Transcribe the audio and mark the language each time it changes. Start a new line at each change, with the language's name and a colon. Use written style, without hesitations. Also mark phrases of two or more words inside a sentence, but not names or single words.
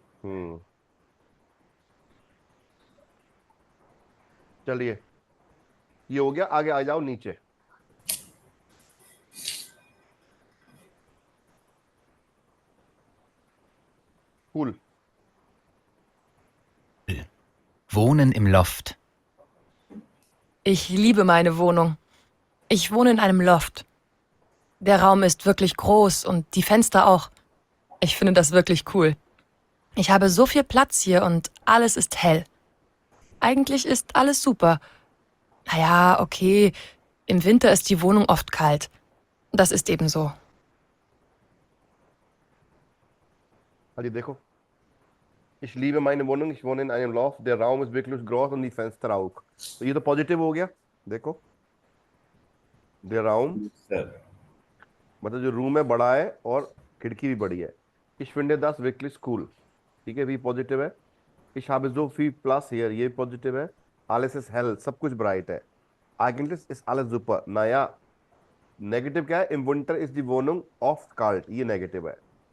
Hindi: चलिए ये हो गया, आगे आ जाओ नीचे. कूल.
German: Wohnen im Loft. Ich liebe meine Wohnung. Ich wohne in einem Loft. Der Raum ist wirklich groß und die Fenster auch. Ich finde das wirklich cool. Ich habe so viel Platz hier und alles ist hell. Eigentlich ist alles super. Naja, okay, im Winter ist die Wohnung oft kalt. Das ist eben so.
Hindi: अरे देखो,
German: ich liebe meine Wohnung, ich wohne in einem Loft, der Raum ist wirklich groß und die Fenster auch.
Hindi: तो ये तो पॉजिटिव हो गया. देखो,
German: der Raum
Hindi: सर मतलब जो रूम है बड़ा है और खिड़की भी बड़ी है.
German: Ich finde das wirklich cool.
Hindi: ठीक है, भी पॉजिटिव है.
German: Ich habe so viel Platz hier,
Hindi: ये पॉजिटिव है.
German: Alles ist hell,
Hindi: सब कुछ ब्राइट है.
German: Eigentlich ist alles super.
Hindi: नाया नेगेटिव क्या है?
German: Im Winter ist die Wohnung oft kalt,
Hindi: ये नेगेटिव है.